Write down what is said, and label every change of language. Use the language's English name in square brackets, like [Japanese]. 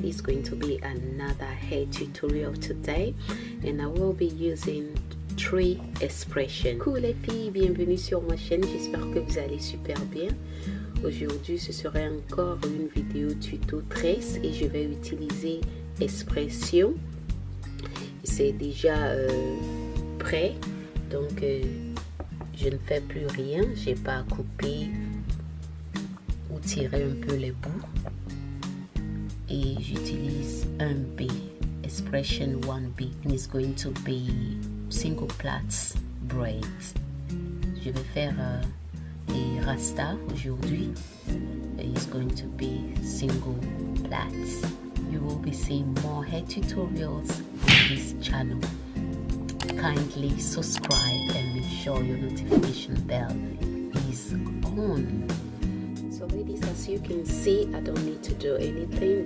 [English] It's going to be another hair tutorial today and I will be using 3 expressions. [French] Coucou les filles, bienvenue sur ma chaîne, j'espère que vous allez super bien. Aujourd'hui ce sera encore une vidéo tuto tresse et je vais utiliser expression. C'est déjà prêt, donc je ne fais plus rien, j'ai pas à couper ou tirer un peu les bouts et j'utilise un B, expression 1B, [English] and it's going to be single plaits braids. [French] Je vais faire des rasta aujourd'hui. [English] It's going to be single plaits. You will be seeing more hair tutorials on this channel. Kindly subscribe and make sure your notification bell is on. So ladies, as you can see, I don't need to do anything.